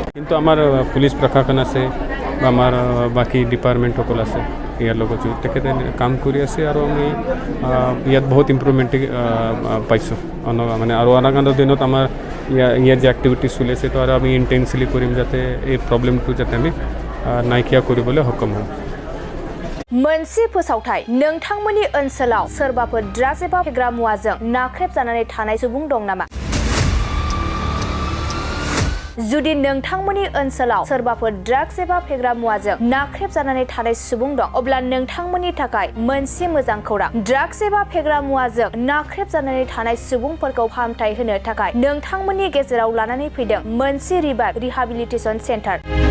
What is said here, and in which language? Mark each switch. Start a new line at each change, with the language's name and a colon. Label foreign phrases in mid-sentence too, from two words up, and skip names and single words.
Assamese: কিন্তু আমাৰ পুলিচ প্ৰশাসন আছে বা আমাৰ বাকী ডিপাৰ্টমেণ্টসকল আছে ইয়াৰ লগত তেখেতে কাম কৰি আছে আৰু আমি ইয়াত বহুত ইম্প্ৰুভমেণ্ট পাইছোঁ মানে আৰু অনাগত দিনত আমাৰ ইয়াৰ যে এক্টিভিটিজ চলি আছে তো আৰু আমি ইণ্টেনচিলি কৰিম যাতে এই প্ৰব্লেমটো যাতে আমি নাইকিয়া কৰিবলৈ সক্ষম হওঁ
Bodo: मोनसे फोसावथाय नोंथांमोननि ओनसोलाव सोरबाफोर ड्राग्स एबा फेग्रा मुवाजों नाख्रेबजानानै थानाय सुबुं दं नामा जुदि नोंथांमोननि ओनसोलाव सोरबाफोर ड्राग्स एबा फेग्रा मुवाजों नाख्रेबजानानै थानाय सुबुं दं अब्ला नोंथांमोननि थाखाय मोनसे मोजां खौरां ड्राग्स एबा फेग्रा मुवाजों नाख्रेबजानानै थानाय सुबुंफोरखौ फाहामथाय होनो थाखाय नोंथांमोननि गेजेराव लानानै फैदों मोनसे
English: rehabilitation center